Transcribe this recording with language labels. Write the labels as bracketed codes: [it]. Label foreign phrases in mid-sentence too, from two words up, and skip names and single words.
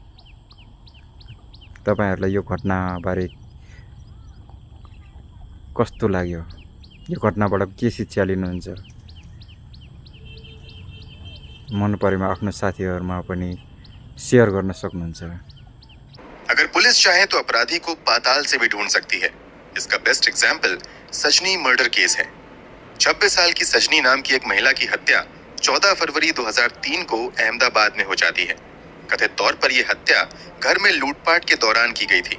[ne] तपाईहरुलाई यो घटनाबारे कस्तो लाग्यो, यो घटनाबाट के शिक्षा लिनुहुन्छ, मन परेमा आफ्नो साथीहरुमा पनि शेयर गर्न सक्नुहुन्छ। [hi] अगर पुलिस चाहे तो अपराधी को पाताल से भी ढूंढ सकती है। इसका [en] best example [hi] सजनी [en] murder case [hi] है। 26 साल की सजनी नाम की एक महिला की हत्या 14 फरवरी 2003 को अहमदाबाद में हो जाती है। कथित तौर पर यह हत्या घर में लूटपाट के दौरान की गई थी।